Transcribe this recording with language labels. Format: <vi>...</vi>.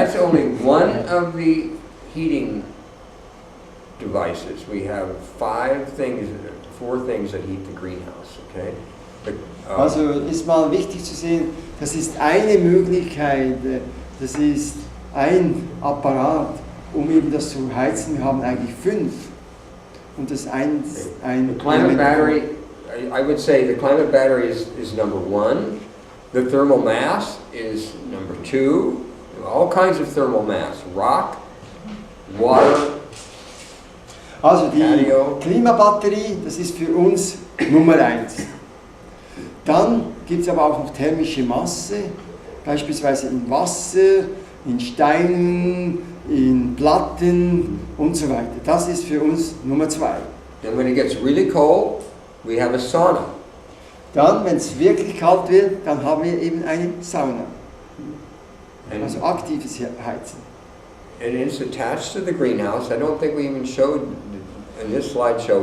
<en>That's only one of the heating devices. We have 4 things that heat the greenhouse, okay?</en> <de>Also ist mal wichtig zu sehen, das ist eine Möglichkeit, das ist ein Apparat, um eben das zu heizen. Wir haben eigentlich 5. Und das ein</de> <en>the climate battery, I would say the climate battery is number 1. The thermal mass is number 2. All kinds of thermal mass, rock, water.</en> <de>Also die Klimabatterie, das ist für uns Nummer 1. Dann gibt es aber auch noch thermische Masse, beispielsweise in Wasser, in Steinen, in Platten und so weiter. Das ist für uns Nummer 2.</de> <en>Then when it gets really cold, we have a sauna.</en> <de>Dann, wenn es wirklich kalt wird, dann haben wir eben eine Sauna. Also aktives Heizen.</de> <en>And it's attached to the greenhouse. I don't think we even showed in this slideshow.</en>